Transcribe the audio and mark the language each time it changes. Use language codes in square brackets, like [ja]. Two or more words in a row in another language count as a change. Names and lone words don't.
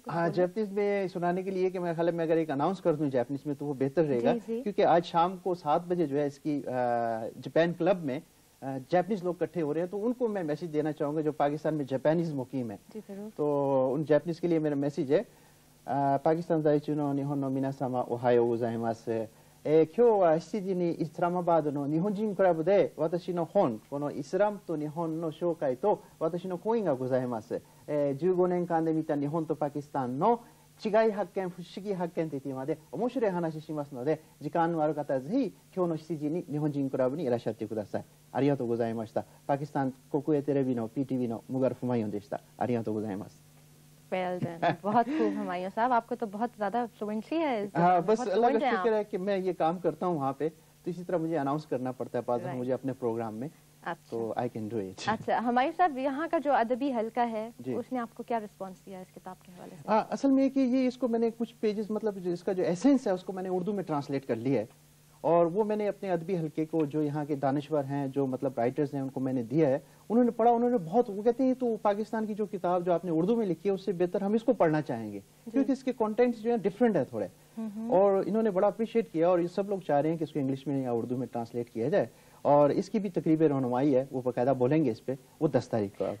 [ur] ہاں, جاپنیز میں سنانے کے لیے کہ میرے خیال میں اگر ایک اناؤنس کر دوں جاپنیز میں تو وہ بہتر رہے گا, کیونکہ آج شام کو 7 بجے جو ہے اس کی جاپان کلب میں جاپنیز لوگ اکٹھے ہو رہے ہیں, تو ان کو میں میسج دینا چاہوں گا جو پاکستان میں جاپانیز مقیم ہے. تو ان جاپنیز کے لیے میرا میسج ہے, [ja] パキスタン在住の日本の皆様おはようございます. 今日は7時にイスラマバードの日本人クラブで私の本、このイスラムと日本の紹介と私の講演がございます。15年間で見た日本とパキスタンの違い発見、不思議発見というテーマで面白い話しますので、時間のある方はぜひ今日の7時に日本人クラブにいらっしゃってください。ありがとうございました。パキスタン国営テレビの PTV のムガルフマヨンでした。ありがとうございます。 [en] Well done. [ur] بہت خوب ہمایوں صاحب, آپ کو تو بہت زیادہ فلوئنسی ہے. ہاں, بس اللہ کا شکر ہے کہ میں یہ کام کرتا ہوں وہاں پہ, تو اسی طرح مجھے اناؤنس کرنا پڑتا ہے بعض مجھے اپنے پروگرام میں, تو [en] I can do it. [ur] اچھا ہمایوں صاحب, یہاں کا جو ادبی حلقہ ہے اس نے آپ کو کیا رسپانس دیا اس کتاب کے حوالے سے؟ اصل میں کہ یہ اس کو میں نے کچھ پیجز مطلب اس کا جو ایسنس ہے اس کو میں نے اردو میں ٹرانسلیٹ کر لیا ہے, اور وہ میں نے اپنے ادبی حلقے کو جو یہاں کے دانشور ہیں, جو مطلب رائٹرز ہیں, ان کو میں نے دیا ہے. انہوں نے پڑھا, انہوں نے بہت, وہ کہتے ہیں تو پاکستان کی جو کتاب جو آپ نے اردو میں لکھی ہے اس سے بہتر ہم اس کو پڑھنا چاہیں گے, کیونکہ اس کے کانٹینٹس جو ہیں ڈفرینٹ ہے تھوڑے, اور انہوں نے بڑا اپریشیٹ کیا, اور یہ سب لوگ چاہ رہے ہیں کہ اس کو انگلش میں یا اردو میں ٹرانسلیٹ کیا جائے, اور اس کی بھی تقریب رہنمائی ہے, وہ باقاعدہ بولیں گے اس پہ, وہ 10 تاریخ کو آپ کو.